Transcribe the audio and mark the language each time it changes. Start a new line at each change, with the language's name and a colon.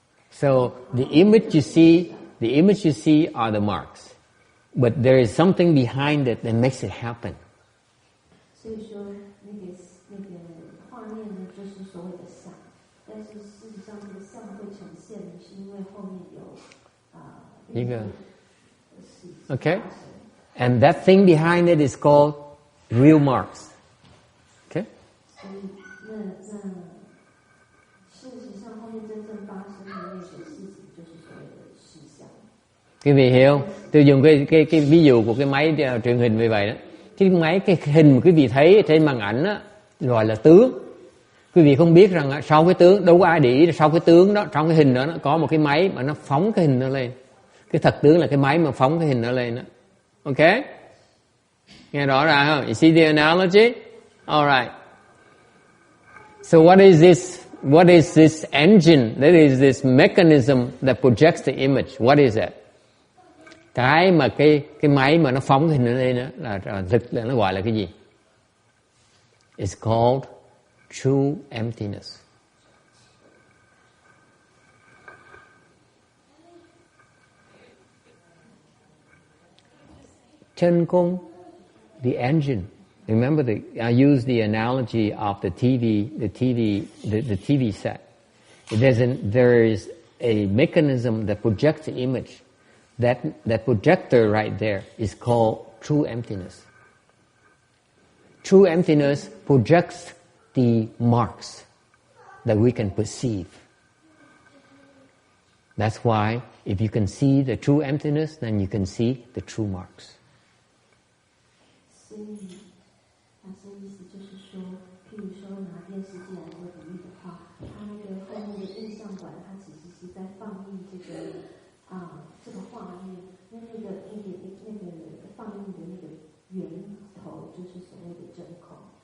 English: So the image you see are the marks, but there is something behind it that makes it happen.
Chinese: 所以说那个画面呢，就是所谓的相，但是事实上这个相会呈现，是因为后面有一个
English: Okay, and that thing behind it is called real marks. Okay.
Chinese: 所以那事實上後面真正發生的那個事情，就是所謂的實相。
Vietnamese: Quý vị hiểu không? Tôi dùng cái ví dụ của cái máy truyền hình như vậy đó. Cái hình mà quý vị thấy trên màn ảnh đó, gọi là tướng. Quý vị không biết rằng sau cái tướng, đâu có ai để ý sau cái tướng đó, trong cái hình đó nó có một cái máy mà nó phóng cái hình nó lên. Cái thật tướng là cái máy mà phóng cái hình nó lên đó.
English: Okay?
Vietnamese: Nghe rõ ràng không?
English: You see the analogy? All right. So what is this engine? That is this mechanism that projects the image. What is that?
Vietnamese: Cái mà cái máy mà nó phóng cái hình ở đây đó là nó gọi là cái gì?
English: It's called true emptiness. Chân cung, the engine. Remember, I used the analogy of the TV set. There is a mechanism that projects the image. That projector right there is called true emptiness. True emptiness projects the marks that we can perceive. That's why if you can see the true emptiness, then you can see the true marks.
Chinese: 所以，老师的意思就是说，譬如说拿电视机来做比喻的话，它那个后面的印象管，它其实是在放映这个画面，那个放映的那个源头就是所谓的真空。